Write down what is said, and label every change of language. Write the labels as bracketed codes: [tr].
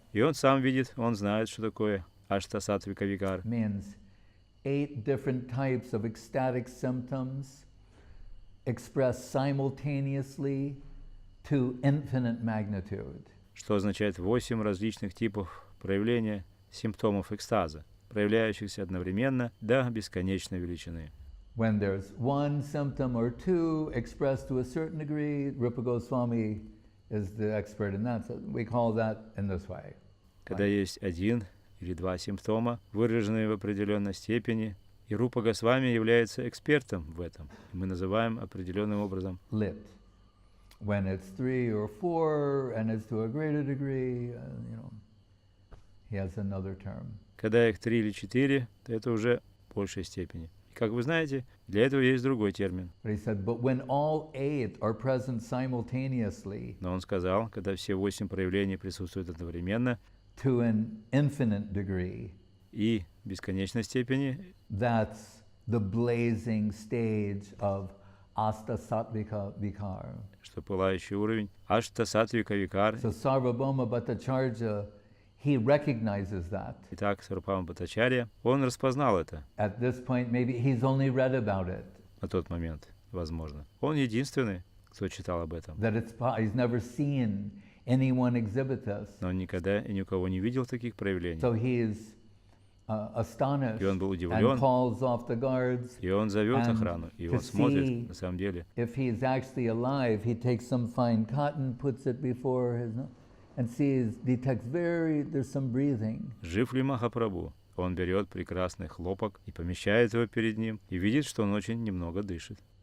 [ru] И он сам видит, он знает, что такое аштасатвика викар. [en] Means 8 different types of ecstatic symptoms expressed simultaneously to infinite magnitude. [ru] Что означает 8 различных типов проявления симптомов экстаза, проявляющихся одновременно до бесконечной величины. [en] When there's one symptom or two expressed to a certain degree, Rupa Goswami is the expert in that. So we call that in this way. [ru] Когда есть 1 или 2 симптома, выраженные в определенной степени, и Рупа Госвами является экспертом в этом. Мы называем определенным образом [en] Lit. When it's 3 or 4 and it's to a greater degree, he has another term. [ru] Когда их 3 или 4, то это уже в большей степени. И как вы знаете, для этого есть другой термин. [en] But he said, but when all 8 are present simultaneously [ru] Но он сказал, когда все 8 проявлений присутствуют одновременно [en] to an infinite degree, [ru] и в бесконечной степени, [en] that's the blazing stage of asta sattvika vikar. [ru] что пылающий уровень аштасатвика викар. [en] So Sarvabhauma Bhattacharya, he recognizes that. [ru] Итак, Сарвабхаума Бхаттачарья, он распознал это [en] At this point, maybe he's only read about it, [ru] на тот момент, возможно. Он единственный, кто читал об этом. [en] that he's never seen anyone exhibit this. [ru] Но он никогда и ни у кого не видел таких проявлений. [en] So he is astonished [ru] И он был [en] and [ru] удивлен, [en] calls off the guards. [ru] и он зовет [en] And [ru] охрану, и [en] to [ru] он [en] see [ru] смотрит, на самом деле, [en] if he's actually alive, he takes some fine cotton, puts it before his nose, and detects there's some breathing. [ru] жив ли Махапрабху. Он берет прекрасный хлопок и помещает его перед ним, и видит, что он очень немного дышит.